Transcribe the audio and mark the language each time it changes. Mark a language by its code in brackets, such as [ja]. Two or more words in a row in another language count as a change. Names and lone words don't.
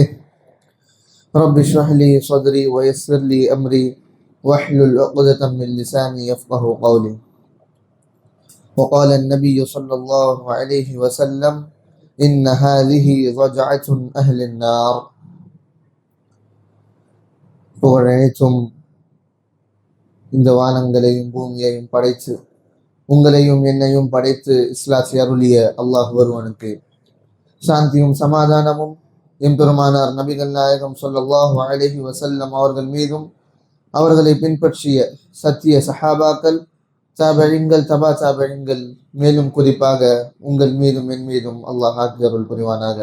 [ar] رب اشرح لي صدري ويسر لي أمري واحلل عقدة من لساني يفقه قولي. وقال النبي صلى الله عليه وسلم إن هذه ضجعة أهل النار. [ta] புகழனைத்தும் இந்த வானங்களையும் பூமியையும் படைத்து உங்களையும் என்னையும் படைத்து இஸ்லாத்தை அருளிய அல்லாஹ் ஒருவனுக்கு சாந்தியும் சமாதானமும் எம்பெருமானார் நபிகள் நாயகம் [ar] صلى الله عليه وسلم [ta] அவர்கள் மீதும் அவர்களை பின்பற்றிய சத்திய சஹாபாக்கள் தாபீன்கள் தபா தாபீன்கள் மேலும் குறிப்பாக உங்கள் மீதும் என் மீதும் அல்லாஹ் அருள் புரிவானாக.